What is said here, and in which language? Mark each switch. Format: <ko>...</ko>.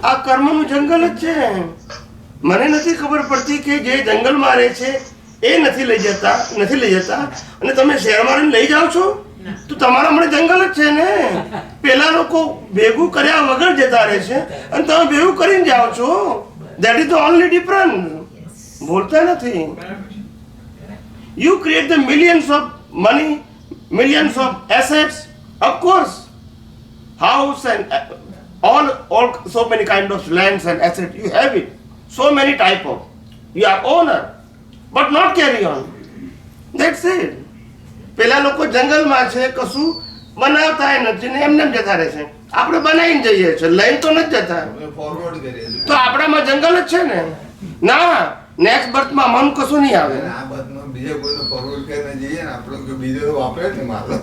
<gu>આ કર્મનું જંગલ જ છે. મને નથી ખબર પડતી કે જે જંગલમાં રહે છે એ નથી લઈ જતા અને તમે શહેરમાં રહીને લઈ જાઓ છો તો તમારા મને જંગલ જ છે ને. પેલા લોકો ભેગું કર્યા વગર જતા રહે છે અને તમે ભેગું કરીને જાઓ છો.</gu> <en>That is the only difference.</en> <gu>બોલતા નથી.</gu> <en>You create the millions of money, millions of assets, of course, house and all so many kind of lands and assets. You have it, so many type of. You are owner, but not carry on. That's it.</en> <gu>પેલા લોકો જંગલમાં છે, કશું બનાવતા નથી ને એમને જતા રહે છે. આપણે બનાવીને જઈએ છીએ, લઈને તો નથી જતા. ફોરવર્ડ કરીએ છીએ. તો આપણામાં જંગલ જ છે ને. ના, નેક્સ્ટ બર્થમાં મન કશું નહીં આવે. આ બધામાં બીજા કોઈને ફોરવર્ડ કરીને જઈએ ને આપણે કોઈ બીજો વાપરે ને માલ.</gu>